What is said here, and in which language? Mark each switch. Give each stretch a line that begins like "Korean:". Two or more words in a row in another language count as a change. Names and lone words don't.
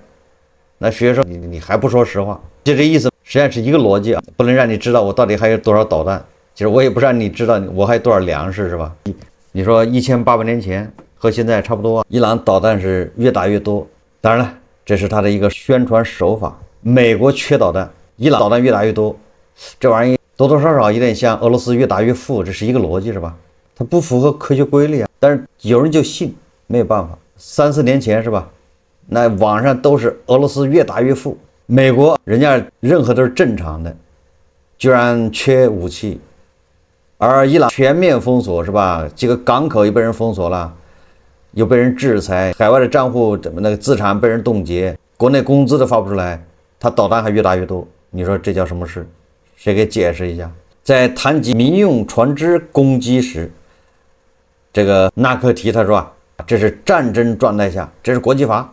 Chinese: 那許攸說，你還不說實話，就這意思，實際上是一個邏輯啊，不能讓你知道我到底還有多少導彈，其實我也不讓你知道我還有多少糧食，是吧？你說1800年前和現在差不多，伊朗導彈是越打越多。當然了，這是他的一個宣傳手法。美國缺導彈，伊朗導彈越打越多，這玩意兒多多少少有點像俄羅斯越打越富，這是一個邏輯，是吧？它不符合科學規律啊，但是有人就信，沒有辦法。3-4年前是吧？那網上都是俄羅斯越打越富，美國人家任何都是正常的，居然缺武器，而伊朗全面封鎖是吧？幾個港口也被人封鎖了。又被人制裁，海外的賬戶怎麼那個資產被人凍結，國內工資都發不出來，他導彈還越打越多，你說這叫什麼事？誰給解釋一下？在談及民用船只攻擊時，這個納克提他說這是戰爭狀態下，這是國際法。